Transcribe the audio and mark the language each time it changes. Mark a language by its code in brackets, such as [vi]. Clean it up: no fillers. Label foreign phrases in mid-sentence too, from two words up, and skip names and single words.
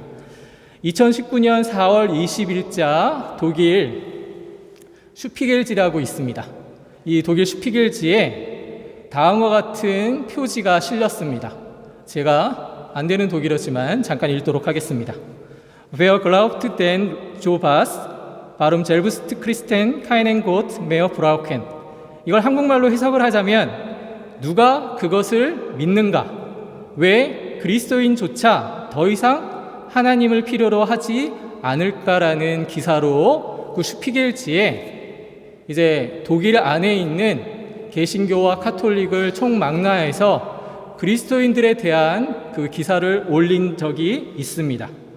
[ko] 2019년 4월 20일자 독일 슈피겔지라고 있습니다. 이 독일 슈피겔지에 다음과 같은 표지가 실렸습니다. 제가 안 되는 독일어지만 잠깐 읽도록 하겠습니다. [de] Wer glaubt denn Jobas, warum selbst Christen keinen Gott mehr brauchen? [ko] 이걸 한국말로 해석을 하자면 누가 그것을 믿는가? 왜 그리스도인조차 더 이상 하나님을 필요로 하지 않을까라는 기사로 그 슈피겔지에 이제 독일 안에 있는 개신교와 카톨릭을 총망라해서 그리스도인들에 대한 그 기사를 올린 적이 있습니다.